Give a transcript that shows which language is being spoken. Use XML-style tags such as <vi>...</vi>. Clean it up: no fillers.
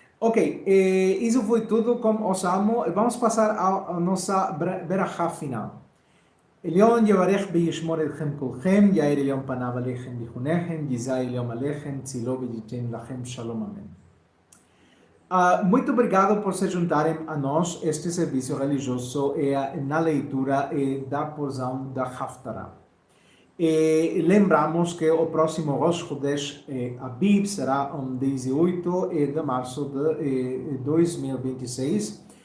<pt>Ok, isso foi tudo com o Salmo. Vamos passar à nossa berachá final.</pt> <he>עליון יברך וישמור אתכם כולכם, יאיר עליון פניו עליכם ויחונכם, יישא עליון עליכם, צילו וייתן לכם שלום, amém.</he> <pt>Muito obrigado por se juntarem a nós. Este serviço religioso é na leitura da porção da Haftarah. Lembramos que o próximo Rosh Chodesh Abib será em 18 de março de 2026.</pt>